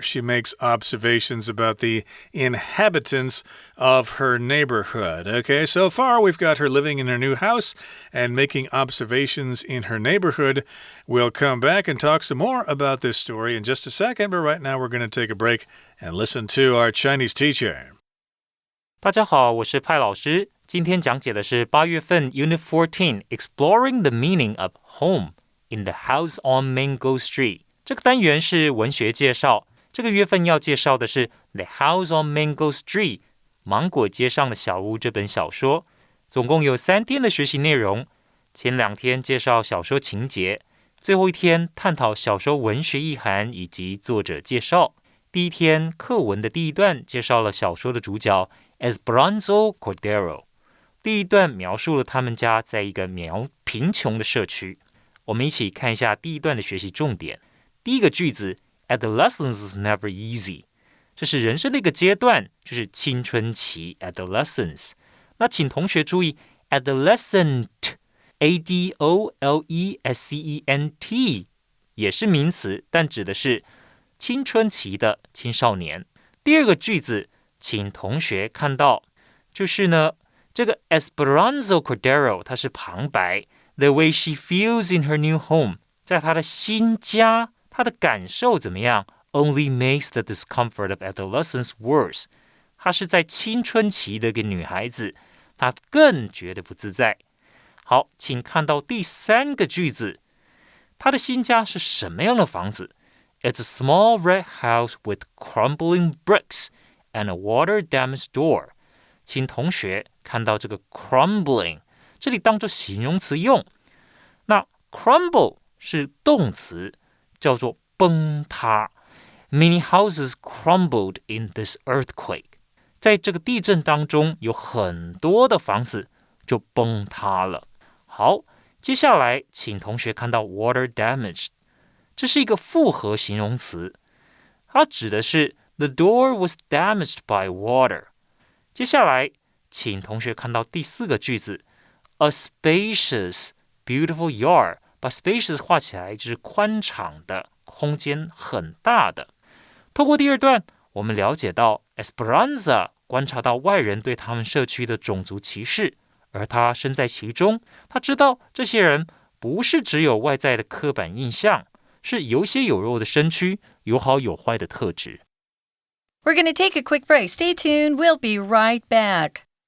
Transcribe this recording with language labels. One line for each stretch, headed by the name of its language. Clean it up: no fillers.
English: She makes observations about the inhabitants of her neighborhood. Okay, so far we've got her living in her new house and making observations in her neighborhood. We'll come back and talk some more about this story in just a second, but right now we're going to take a break and listen to our Chinese teacher.
Chinese: 大家好，我是派老师。今天讲解的是8月份 Unit 14 Exploring the Meaning of Home.In the House on Mango Street 这个单元是文学介绍，这个月份要介绍的是 The House on Mango Street 芒果街上的小屋这本小说，总共有3天的学习内容。前2天介绍小说情节，最后1天探讨小说文学意涵以及作者介绍。第1天课文的第1段介绍了小说的主角 Esperanza Cordero， 第1段描述了他们家在一个贫穷的社区。我们一起看一下第1段的学习重点。第一个句子
English: Adolescence is never easy，
Chinese: 这是人生的一个阶段，就是青春期 Adolescence。那请同学注意 Adolescent A-D-O-L-E-S-C-E-N-T 也是名词，但指的是青春期的青少年。第2个句子请同学看到，就是呢这个 Esperanza Cordero 它是旁白
English: The way she feels in her new home，
Chinese: 在她的新家，她的感受怎么样 ？
English: Only makes the discomfort of adolescence worse。
Chinese: 她是在青春期的一个女孩子，她更觉得不自在。好，请看到第3个句子，她的新家是什么样的房子 ？
English: It's a small red house with crumbling bricks and a water-damaged door。
Chinese: 请同学看到这个 crumbling。这里当作形容词用，那 crumble 是动词，叫做崩塌。
English: Many houses crumbled in this earthquake。
Chinese: 在这个地震当中，有很多的房子就崩塌了。好，接下来请同学看到 water damaged， 这是一个复合形容词，它指的是
English: the door was damaged by water。
Chinese: 接下来请同学看到第4个句子。
English: A spacious, beautiful yard，
Chinese: 把 spacious 画起来就是宽敞的，空间很大的。透过第2段，我们了解到 Esperanza 观察到外人对他们社区的种族歧视，而他身在其中，他知道这些人不是只有外在的刻板印象，是有血有肉的身躯，有好有坏的特质。
English: We're going to take a quick break. Stay tuned. We'll be right back.